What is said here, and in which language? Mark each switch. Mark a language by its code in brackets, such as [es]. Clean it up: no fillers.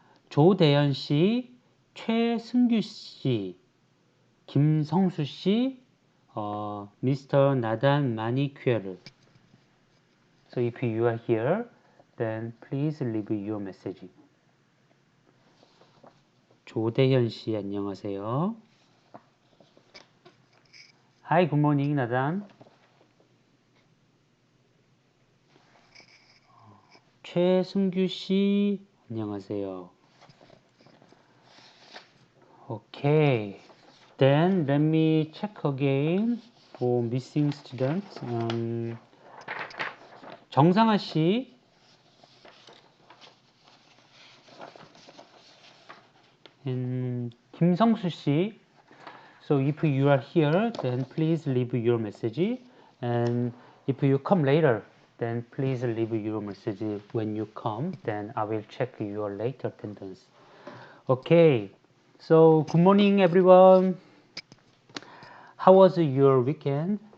[ko] 조대현 씨, 최승규 씨, 김성수 씨, Mr. 나단 마니큐어르. [en] So if you are here, then please leave your message. [ko] 조대현 씨 안녕하세요. [en] Hi, good morning, 나단. [ko] 최승규 씨 안녕하세요. [en] Okay, then let me check again for missing students. [ko] 정상아 씨, and 김성수 씨. [en] So if you are here, then please leave your message. And if you come later, then please leave your message when you come. Then I will check your late attendance. Okay. So good morning, everyone. How was your weekend?